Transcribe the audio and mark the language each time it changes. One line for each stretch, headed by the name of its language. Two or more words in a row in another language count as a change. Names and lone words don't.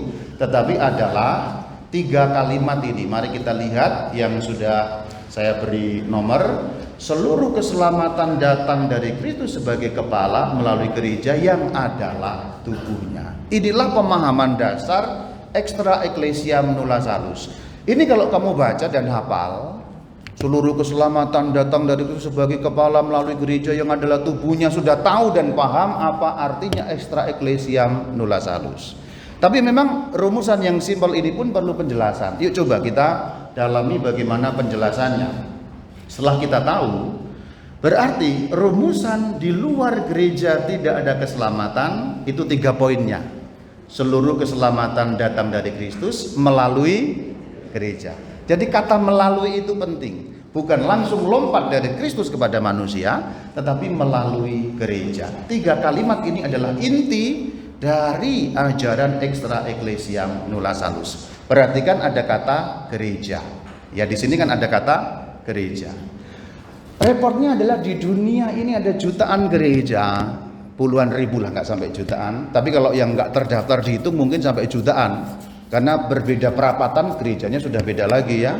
Indonesian: Tetapi adalah 3 kalimat ini. Mari kita lihat yang sudah saya beri nomor. Seluruh keselamatan datang dari Kristus sebagai kepala melalui gereja yang adalah tubuhnya. Inilah pemahaman dasar
Latin: extra ecclesiam nulla salus.
Indonesian: Ini kalau kamu baca dan hafal, seluruh keselamatan datang dari Kristus sebagai kepala melalui gereja yang adalah tubuhnya, sudah tahu dan paham apa artinya
Latin: extra ecclesiam nulla salus.
Indonesian: Tapi memang rumusan yang simpel ini pun perlu penjelasan. Yuk coba kita dalami bagaimana penjelasannya. Setelah kita tahu, berarti rumusan di luar gereja tidak ada keselamatan, itu 3 poinnya. Seluruh keselamatan datang dari Kristus melalui gereja. Jadi kata melalui itu penting. Bukan langsung lompat dari Kristus kepada manusia, tetapi melalui gereja. 3 kalimat ini adalah inti dari ajaran
Latin: extra ecclesiam nulla salus.
Indonesian: Perhatikan ada kata gereja. Ya di sini kan ada kata gereja. Repotnya adalah di dunia ini ada jutaan gereja, puluhan ribu lah, nggak sampai jutaan. Tapi kalau yang nggak terdaftar dihitung mungkin sampai jutaan. Karena berbeda perapatan gerejanya sudah beda lagi ya.